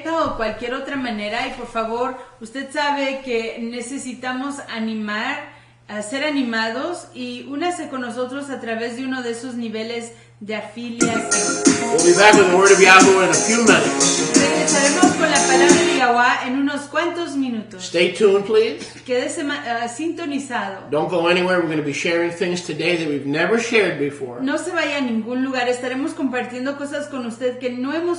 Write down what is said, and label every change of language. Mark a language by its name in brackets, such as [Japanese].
[Spanish] PayPal o cualquier otra manera. Y por favor, usted sabe que necesitamos animar, a ser animados, y únase con nosotros a través de uno de esos niveles de afiliación. [English] We'll be back with the Word of Yahweh in a few minutes. [Spanish] Regresaremos con la palabra de Yahweh en unos cuantos minutos. [English] Stay tuned, please. [Spanish] Quédese sintonizado. [English] Don't go anywhere. We're going to be sharing things today that we've never shared before. [Spanish] No se vaya a ningún lugar. Estaremos compartiendo cosas con usted que no hemos